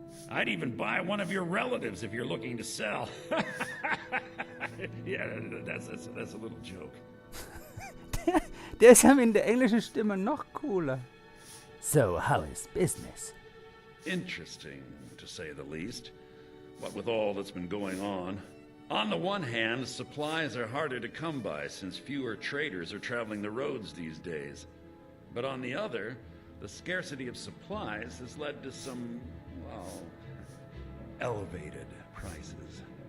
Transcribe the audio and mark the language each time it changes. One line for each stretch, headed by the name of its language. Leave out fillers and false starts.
English: I'd even buy one of your relatives if you're looking to sell. Yeah, that's a little joke.
German: Der ist ja in der englischen Stimme noch cooler.
English: So, how is business? Interesting, to say the least. What with all that's been going on. On the one hand, supplies are harder to come by since fewer traders are traveling the roads these days. But on the other, the scarcity of supplies has led to some, well, elevated prices.